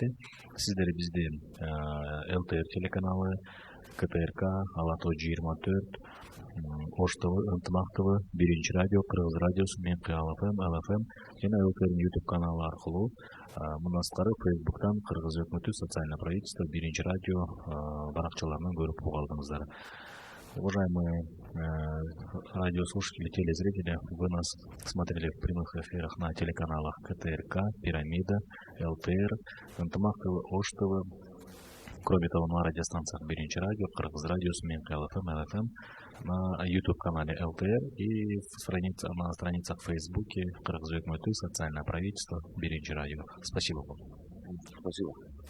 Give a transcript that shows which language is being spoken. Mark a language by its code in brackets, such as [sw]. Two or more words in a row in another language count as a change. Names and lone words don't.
[ky] Сиздер бизди ЛТР телеканалы, КТРК, Ала тоо 24, Ош ТВ, Ынтымак ТВ, Биринчи радио, Кыргыз радиосу, Мен Кыял ФМ, ЛФМ жана ЛТРдин YouTube каналы аркылуу мындан сырткары Facebook'тан Кыргыз өкмөтү, [ru] социальное правительство, [ky] Биринчи радио баракчаларынан көрүп уга алдыңыздар. [ru] Уважаемые радиослушатели, телезрители, вы нас смотрели в прямых эфирах на телеканалах КТРК, Пирамида, ЛТР, Ынтымак ТВ, Ош ТВ. Кроме того, на радиостанциях Биринчи радио, Кыргыз радиосу, Мен Кыял ФМ, ЛФМ, на YouTube-канале ЛТР и на страницах в Фейсбуке Кыргыз өкмөтү, социальное правительство, Биринчи радио. Спасибо вам. Спасибо.